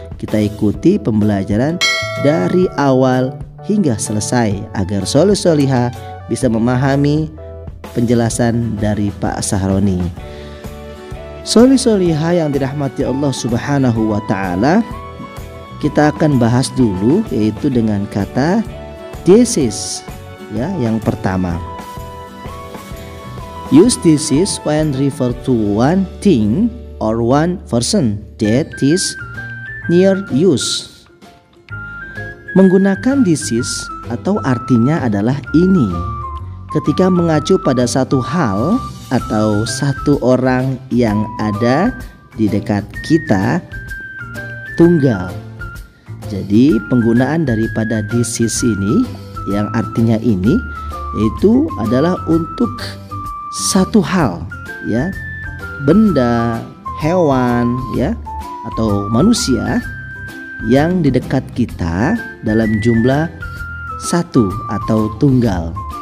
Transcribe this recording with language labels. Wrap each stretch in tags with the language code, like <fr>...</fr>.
<id>Kita ikuti pembelajaran dari awal hingga selesai agar solih-solihah bisa memahami penjelasan dari Pak Sahroni. Solih-solihah yang dirahmati Allah Subhanahu wa ta'ala, kita akan bahas dulu yaitu dengan kata this is. Ya, yang pertama,</id> <en>use this is when refer to one thing or one person that is near use.</en> <id>Menggunakan this is atau artinya adalah ini ketika mengacu pada satu hal atau satu orang yang ada di dekat kita tunggal. Jadi penggunaan daripada this is ini yang artinya ini itu adalah untuk satu hal ya, benda, hewan ya, atau manusia yang di dekat kita dalam jumlah satu atau tunggal.</id>